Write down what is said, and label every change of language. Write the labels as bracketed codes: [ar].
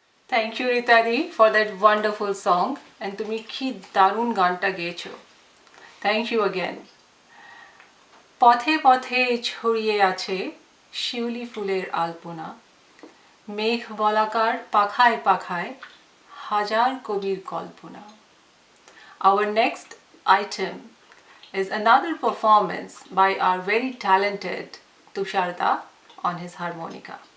[en] Thank you Ritadi for that wonderful song and [bn] তুমি কি দারুণ গানটা গেয়েছো. [en] Thank you again. [bn] পথে পথে ছড়িয়ে আছে শিউলি ফুলের আলপনা, মেঘ বলাকার পাখায় পাখায় হাজার কবির কল্পনা. [en] Our next item is another performance by our very talented Tusharda on his harmonica.